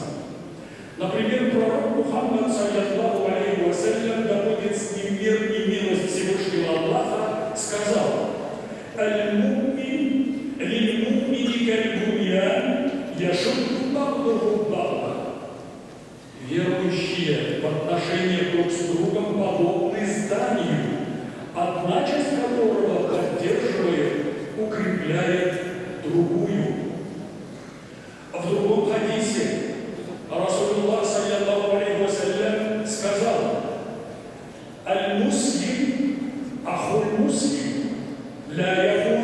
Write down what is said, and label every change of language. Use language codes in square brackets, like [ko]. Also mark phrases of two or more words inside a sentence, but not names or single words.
[ru] Например, пророк Мухаммад, [ar] صلى الله عليه وسلم, [ru] да будет с ним мир и милость Всевышнего Аллаха, сказал: [ar] «المؤمن للمؤمن كالبنيان يشد بعضه بعضا». [ru] Верующие в отношении друг с другом подобны зданию, одна часть которого поддерживает, укрепляет другую. В другом хадисе Расулуллах, [ar] صلى الله عليه وسلم, [ru] сказал: [ar] «المسلم أخو المسلم لا